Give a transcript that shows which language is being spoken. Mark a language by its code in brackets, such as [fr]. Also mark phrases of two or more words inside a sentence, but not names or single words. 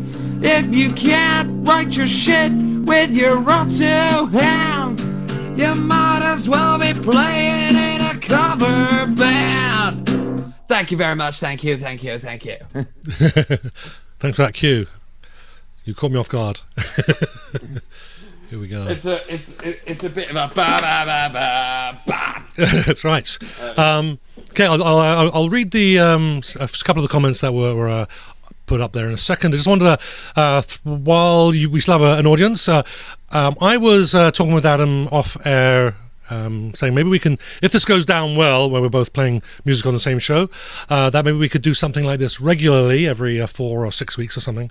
[en] If you can't write your shit with your own two hands, you might as well be playing in a cover band. Thank you very much. Thank you. Thanks for that cue. You caught me off guard. Here we go. It's a bit of a ba ba ba ba ba. That's right. Okay, I'll read the a couple of the comments that were put up there in a second. I just wanted to, while we still have an audience, I was talking with Adam off air, saying maybe we can, if this goes down well, where we're both playing music on the same show, that maybe we could do something like this regularly every 4 or 6 weeks or something.